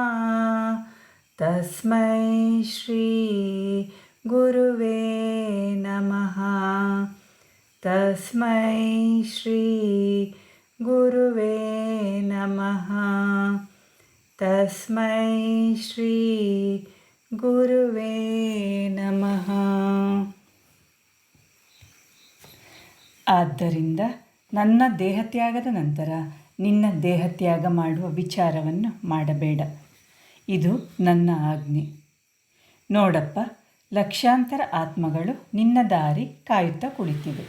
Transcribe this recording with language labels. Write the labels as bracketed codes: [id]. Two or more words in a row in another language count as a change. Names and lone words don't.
[sa] ತಸ್ಮೈ ಶ್ರೀ ಗುರುವೇ ನಮಃ. ತಸ್ಮೈ ಶ್ರೀ ಗುರುವೇ ನಮಃ. ತಸ್ಮೈ ಶ್ರೀ ಗುರುವೇ ನಮಃ. [kn] ಆದ್ದರಿಂದ ನನ್ನ ದೇಹತ್ಯಾಗದ ನಂತರ ನಿನ್ನ ದೇಹತ್ಯಾಗ ಮಾಡುವ ವಿಚಾರವನ್ನು ಮಾಡಬೇಡ. ಇದು ನನ್ನ ಆಜ್ಞೆ. ನೋಡಪ್ಪ, ಲಕ್ಷಾಂತರ ಆತ್ಮಗಳು ನಿನ್ನ ದಾರಿ ಕಾಯುತ್ತಾ ಕುಳಿತಿವೆ.